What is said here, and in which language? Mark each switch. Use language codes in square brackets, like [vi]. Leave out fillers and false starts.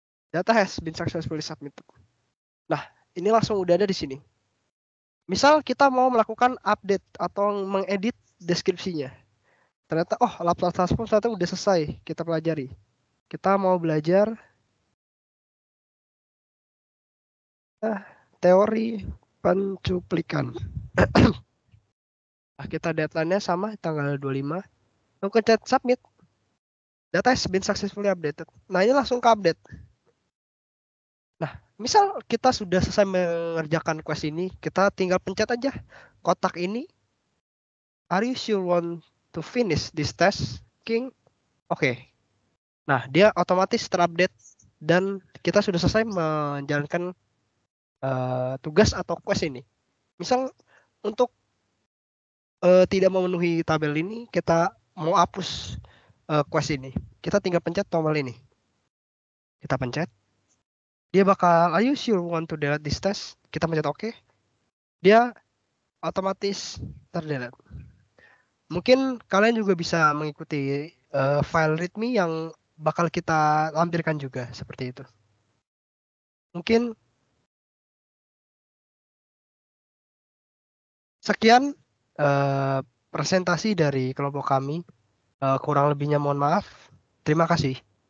[en] Data has been successfully submitted. [id] Nah, ini langsung udah ada di sini. Misal kita mau melakukan update atau mengedit deskripsinya. Ternyata, Laplace transform ternyata udah selesai kita pelajari. Kita mau belajar teori pencuplikan. Nah, kita deadline-nya sama tanggal 25. Lalu kita submit. [en] Data has been successfully updated. [id] Nah, ini langsung ke update. Nah, misal kita sudah selesai mengerjakan quest ini, kita tinggal pencet aja kotak ini. [en] Are you sure want to finish this task, King? [id] Oke. Nah, dia otomatis terupdate dan kita sudah selesai menjalankan tugas atau quest ini. Misal untuk tidak memenuhi tabel ini, kita mau hapus quest ini. Kita tinggal pencet tombol ini. Kita pencet. Dia bakal, [en] are you sure want to delete this test? [id] Kita pencet OK. Dia otomatis terdelete. Mungkin kalian juga bisa mengikuti file readme yang bakal kita lampirkan juga seperti itu. Mungkin sekian presentasi dari kelompok kami. Kurang lebihnya mohon maaf. Terima kasih.